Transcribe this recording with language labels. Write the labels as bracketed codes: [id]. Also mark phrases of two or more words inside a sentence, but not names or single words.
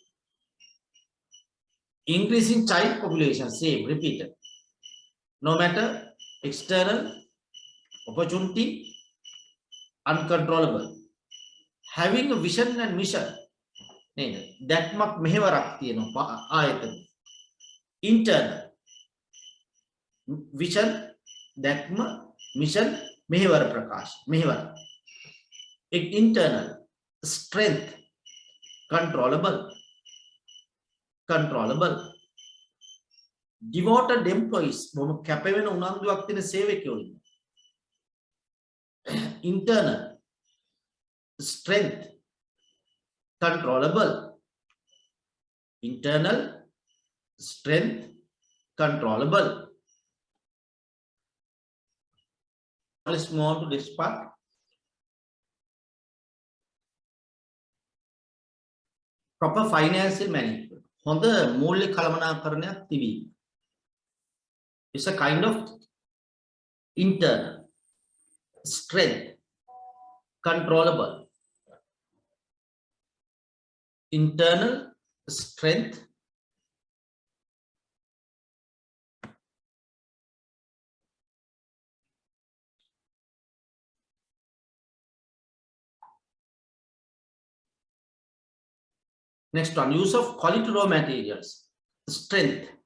[en] Increasing child population, same, repeated. No matter external, opportunity, uncontrollable. Having a vision and mission, that much [si] මෙහෙවරක් තියෙනවා ආයතන. [en] Internal vision, දැක්ම, mission, [si] මෙහෙවර ප්‍රකාශ, මෙහෙවර. [en] Internal strength, controllable. Devoted employees, [si] බොහොම කැප වෙන උනන්දුවක් තියෙන සේවකයෝ ඉන්නවා. [en] Internal strength, controllable. Internal strength, controllable. Let's move on to this part. Proper financial management. [si] හොඳ මූල්‍ය කළමනාකරණයක් තිබීම. [en] It's a kind of internal strength, controllable. Internal strength, next one, use of quality raw materials, strength.